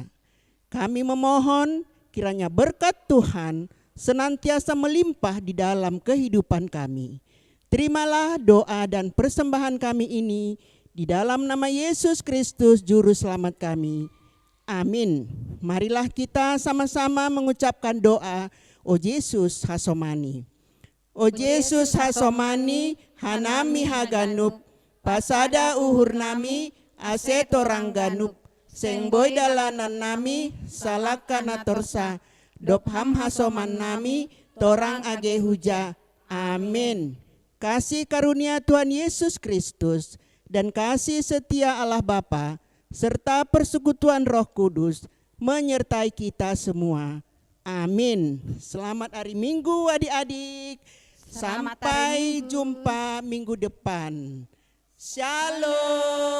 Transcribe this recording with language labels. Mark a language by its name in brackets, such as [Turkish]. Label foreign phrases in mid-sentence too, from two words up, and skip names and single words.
[Indonesian] Kami memohon kiranya berkat Tuhan senantiasa melimpah di dalam kehidupan kami. Terimalah doa dan persembahan kami ini di dalam nama Yesus Kristus Juru Selamat kami. Amin. Marilah kita sama-sama mengucapkan doa. [Batak Simalungun] O Yesus hasomani. O Yesus hasomani, hanami haganup, pasada uhur nami, asetorang ganup, sengboy dalanan nami, salakana torsa, dopham hasoman nami, torang age huja. [Indonesian] Amin. Kasih karunia Tuhan Yesus Kristus dan kasih setia Allah Bapa serta persekutuan Roh Kudus menyertai kita semua. Amin. Selamat hari Minggu adik-adik. Sampai jumpa minggu depan.